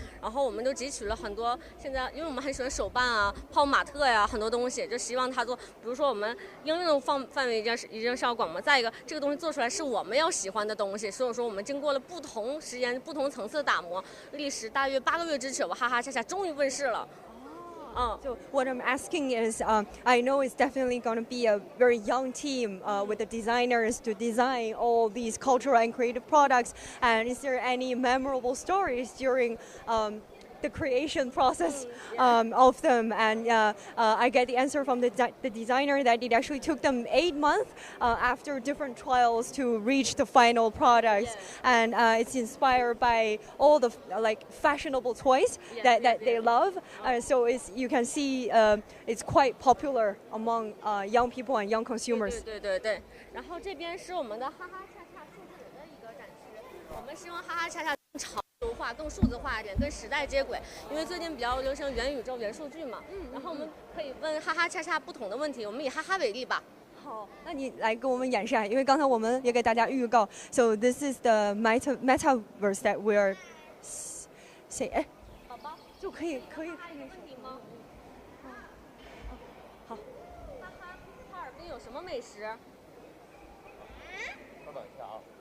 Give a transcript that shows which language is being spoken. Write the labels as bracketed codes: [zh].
[zh] 然后我们就汲取了很多现在，因为我们很喜欢手办啊、泡马特呀，很多东西，就希望它做，比如说我们应用范围一定是要广嘛。再一个，这个东西做出来是我们要喜欢的东西，所以说我们经过了不同时间、不同层次的打磨，历时大约8个月之久，哈哈恰恰终于问世了。 [en] So what I'm asking is, I know it's definitely going to be a very young team with the designers to design all these cultural and creative products. And is there any memorable stories during the creation process of them? And I get the answer from the designer that it actually took them 8 months after different trials to reach the final products. And it's inspired by all the like fashionable toys that they love. So you can see it's quite popular among young people and young consumers. [zh] 对。然后这边是我们的哈哈恰恰数字人的一个展区，我们希望哈哈恰恰更潮流化、更数字化一点，跟时代接轨。因为最近比较流行元宇宙、元数据嘛，然后我们可以问哈哈恰恰不同的问题。我们以哈哈为例吧。好，那你来给我们演示啊，因为刚才我们也给大家预告。 [en] So this is the metaverse that we're say [zh] 好吧，就可以。问题吗？好。哈尔滨有什么美食？稍等一下啊。